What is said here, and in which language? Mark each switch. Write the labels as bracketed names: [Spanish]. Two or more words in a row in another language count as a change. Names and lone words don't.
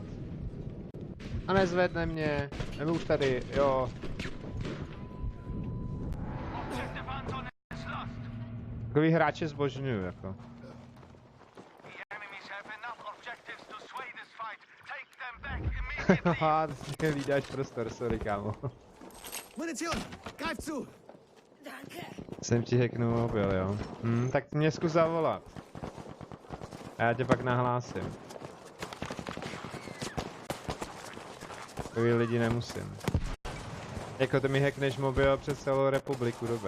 [Czech] A nezvedne mě. Nebo už tady, jo. Takový hráče zbožňuju, jako. Haha, to je výdáš prostor, sorry, kámo. [German] Munition, greif zu. [Czech] Jsem ti hacknul mobil, jo. Tak mě zkus zavolat. A já tě pak nahlásím. Takový lidi nemusím. Jako ty mi hackneš mobil přes celou republiku, dobrý.